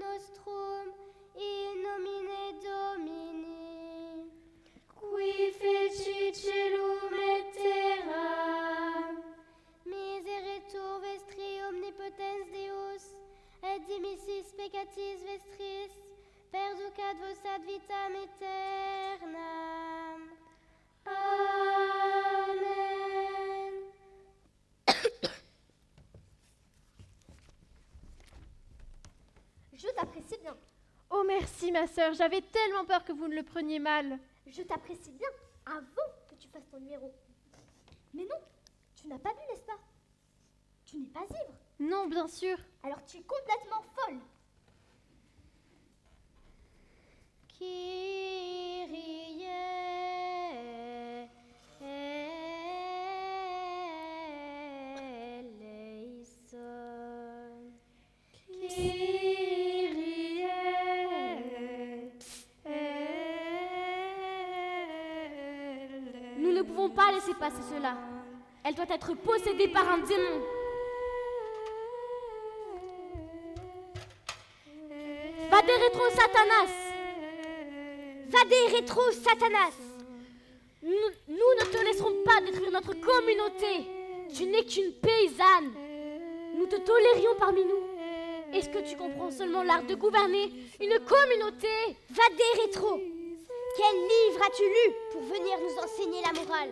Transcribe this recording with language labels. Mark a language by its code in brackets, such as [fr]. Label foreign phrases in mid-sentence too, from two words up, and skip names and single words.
[la] nostrum, in nomine Domini, qui feci celum et terram, miseretur vestri omnipotens Deus, et dimissis peccatis vestris, perducat vos ad vitam aeternam. Amen. [fr] Je t'apprécie bien. Oh merci ma sœur, j'avais tellement peur que vous ne le preniez mal. Je t'apprécie bien avant que tu fasses ton numéro. Mais non, tu n'as pas bu, n'est-ce pas? Tu n'es pas ivre. Non, bien sûr. Alors tu es complètement folle. [el] Κύριε ἐλέησον. Kyrie [fr] Nous ne pouvons pas laisser passer cela. Elle doit être possédée par un démon. [la] Vade rétro Satanas. Vade rétro Satanas. [fr] Nous ne te laisserons pas détruire notre communauté. Tu n'es qu'une paysanne. Nous te tolérions parmi nous. Est-ce que tu comprends seulement l'art de gouverner une communauté? [la] Vade rétro. [fr] Quel livre as-tu lu pour venir nous enseigner la morale?